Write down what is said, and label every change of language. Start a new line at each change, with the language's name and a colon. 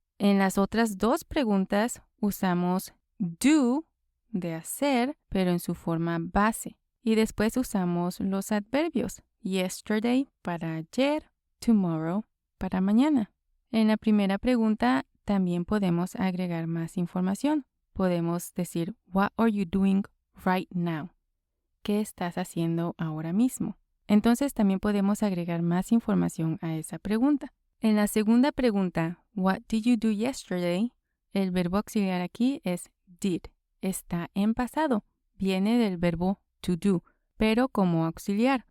Spanish: En las otras 2 preguntas usamos do de hacer, pero en su forma base. Y después usamos los adverbios. Yesterday para ayer, tomorrow para mañana. En la primera pregunta también podemos agregar más información. Podemos decir,
English: what are you doing right now?
Spanish: ¿Qué estás haciendo ahora mismo? Entonces también podemos agregar más información a esa pregunta. En la segunda pregunta,
English: what did you do yesterday?
Spanish: El verbo auxiliar aquí es did. Está en pasado. Viene del verbo to do, pero como auxiliar.